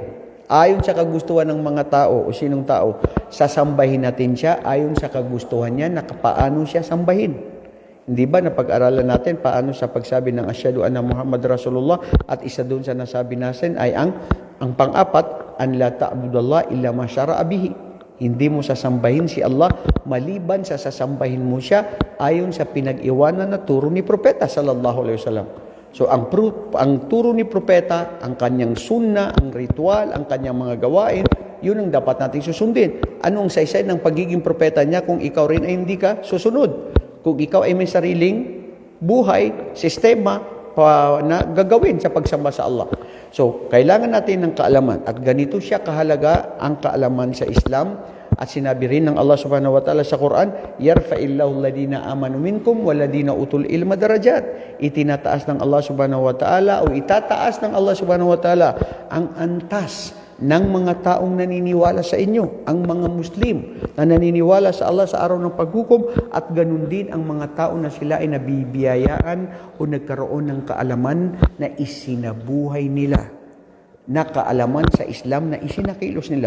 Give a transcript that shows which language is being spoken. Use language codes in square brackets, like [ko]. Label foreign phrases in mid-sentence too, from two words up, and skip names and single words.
[tl] Ayon sa kagustuhan ng mga tao o sinong tao, sasambahin natin siya ayon sa kagustuhan niya na paano siya sambahin. Hindi ba napag-aralan natin paano sa pagsabi ng [ar] أشهد أن محمدا رسول الله [tl] at isa doon sa nasabi natin ay ang pang-apat, [ar] أن لا تعبد الله إلا بما شرع به. [tl] Hindi mo sasambahin si Allah maliban sa sasambahin mo siya ayon sa pinag-iwanan na turo ni Propeta [ar] صلى الله عليه وسلم. [tl] So ang turo ni Propeta, ang kanyang sunna, ang ritual, ang kanyang mga gawain, yun ang dapat nating susundin. Anong saysay ng pagiging propeta niya kung ikaw rin ay hindi ka susunod? Kung ikaw ay may sariling buhay, sistema na gagawin sa pagsamba sa Allah. So, kailangan natin ng kaalaman at ganito siya kahalaga ang kaalaman sa Islam at sinabi rin ng [ar] الله سبحانه وتعالى [tl] sa Quran, [ar] يرفع الله الذين آمنوا منكم والذين أوتوا العلم درجات. [tl] Itinataas ng [ar] الله سبحانه وتعالى [tl] o itataas ng [ar] الله سبحانه وتعالى [tl] ang antas ng mga taong naniniwala sa inyo, ang mga Muslim na naniniwala sa Allah sa araw ng paghukom at ganun din ang mga tao na sila ay nabibiyayaan o nagkaroon ng kaalaman na isinabuhay nila. Na kaalaman sa Islam na isinakilos nila.